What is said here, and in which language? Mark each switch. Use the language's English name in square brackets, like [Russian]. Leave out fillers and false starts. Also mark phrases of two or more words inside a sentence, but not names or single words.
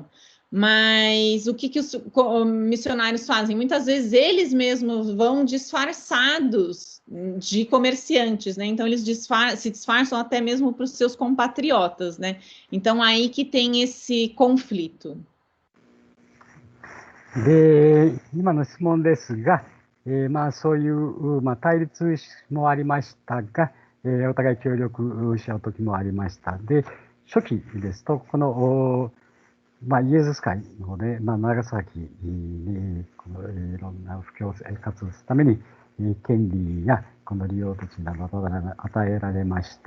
[Portuguese] Mas o que os missionários fazem? Muitas vezes eles mesmos vão disfarçados de comerciantes, né? Então eles se disfarçam até mesmo para os seus compatriotas, né? Então aí que tem esse conflito. [Japanese] で、今の質問ですが、そういう、対立もありましたが、お互い協力し合う時もありました。で、初期ですと、この、イエズス会の方で、長崎にいろんな布教活動するために、権利やこの利用土地などが与えられました。